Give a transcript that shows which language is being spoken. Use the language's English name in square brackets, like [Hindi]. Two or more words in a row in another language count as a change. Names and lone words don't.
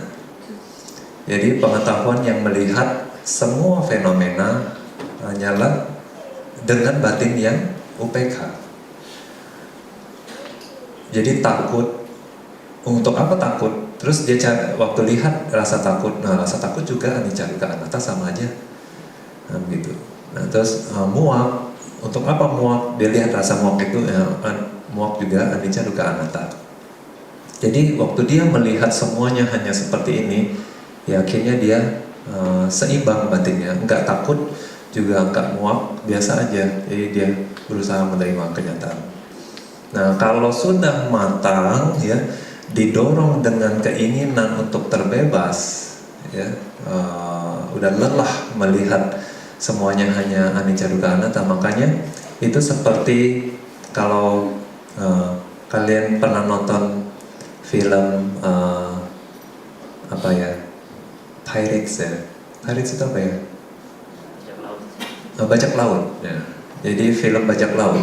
[Indonesian] Jadi pengetahuan yang melihat semua fenomena hanyalah dengan batin yang upekha. Jadi takut, untuk apa takut? Terus dia waktu lihat rasa takut, nah rasa takut juga [Pali] anicca dukkha anatta [Indonesian] sama aja. Nah, begitu. Nah, terus muak, untuk apa muak? Dia lihat rasa muak itu, muak juga [Pali] anicca dukkha anatta. [Indonesian] Jadi waktu dia melihat semuanya hanya seperti ini, ya akhirnya dia seimbang batinnya, enggak takut juga enggak muak, biasa aja. Jadi dia berusaha menerima kenyataan. Nah kalau sudah matang, ya didorong dengan keinginan untuk terbebas, ya udah lelah melihat semuanya hanya [Pali] anicca dukkha anatta, [Indonesian] makanya itu seperti kalau kalian pernah nonton film apa ya, Pirates ya, Pirates itu apa ya? Bajak laut. Ya. Jadi film bajak laut.